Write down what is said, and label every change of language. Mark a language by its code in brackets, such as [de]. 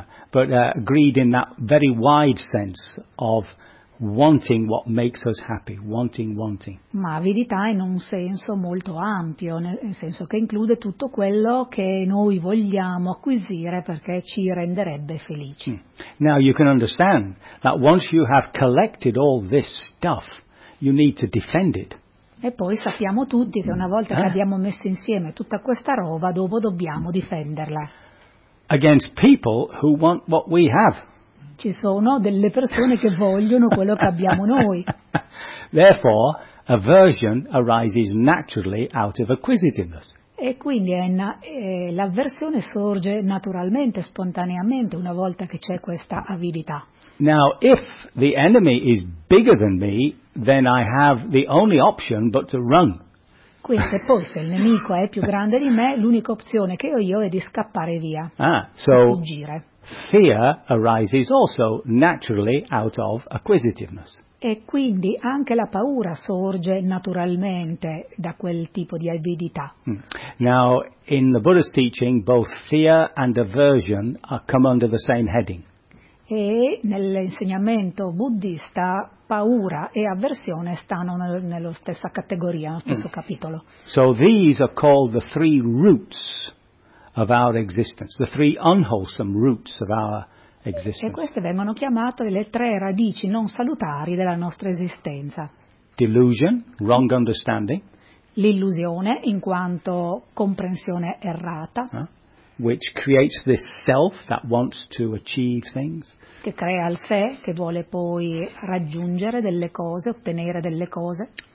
[en] Greed in that very wide sense of wanting what makes us happy, wanting. [it] Ma avidità in un senso molto ampio, nel senso che include tutto quello che noi vogliamo acquisire perché ci renderebbe felici. [en] Now you can understand that once you have collected all this stuff, you need to defend it. [it] E poi sappiamo tutti che una volta che abbiamo messo insieme tutta questa roba, dopo dobbiamo difenderla. [en] Against people who want what we have. [it] Ci sono delle persone che vogliono quello che abbiamo noi. [en] Therefore, aversion arises naturally out of acquisitiveness. [it] E quindi l'avversione sorge naturalmente, spontaneamente, una volta che c'è questa avidità. [en] Now, if the enemy is bigger than me, then I have the only option but to run. [it] Quindi, poi, se il nemico è più grande di me, l'unica opzione che ho io è di scappare via, fuggire. [en] Fear arises also naturally out of acquisitiveness. [it] E quindi anche la paura sorge naturalmente da quel tipo di avidità. [en] Now, in the Buddha's teaching, both fear and aversion come under the same heading. [it] E nell'insegnamento buddista paura e avversione stanno nella stessa categoria, nello stesso capitolo. [en] So these are called the three roots of our existence, the three unwholesome roots of our existence. [it] E queste vengono chiamate le tre radici non salutari della nostra esistenza. [en] Delusion, wrong understanding. [it] L'illusione, in quanto comprensione errata. [en] Which creates this self that wants to achieve things. [it] Che crea il sé, che vuole poi raggiungere delle cose, ottenere delle cose.